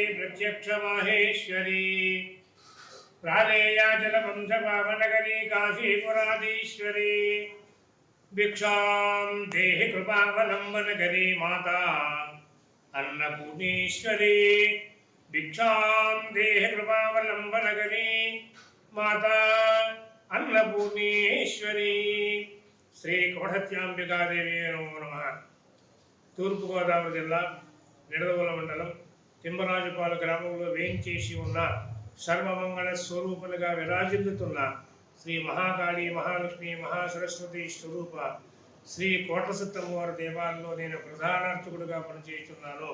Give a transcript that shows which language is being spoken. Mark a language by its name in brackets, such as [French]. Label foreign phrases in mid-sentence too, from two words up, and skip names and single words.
[Sanskrit] प्रत्यक्ष माहेश्वरी प्रालेयाचल वंश पावनकरी काशीपुराधीश्वरी भिक्षां देहि कृपावलंबनकरी माता अन्नपूर्णेश्वरी भिक्षां देहि कृपावलंबनकरी माता अन्नपूर्णेश्वरी श्री कोठत्यांबिकादेवी नमो नमः। [Telugu] తూర్పుగోదావరి జిల్లా నిడదవోలు మండలం తిమ్మరాజుపాలెం గ్రామంలో వేయించేసి ఉన్న సర్వమంగళ స్వరూపులుగా విరాజిల్లుతున్న శ్రీ మహాకాళి, మహాలక్ష్మి, మహాసరస్వతి స్వరూప శ్రీ కోటసత్తమ్మవారి దేవాలయంలో నేను ప్రధానార్చకుడిగా పనిచేస్తున్నాను.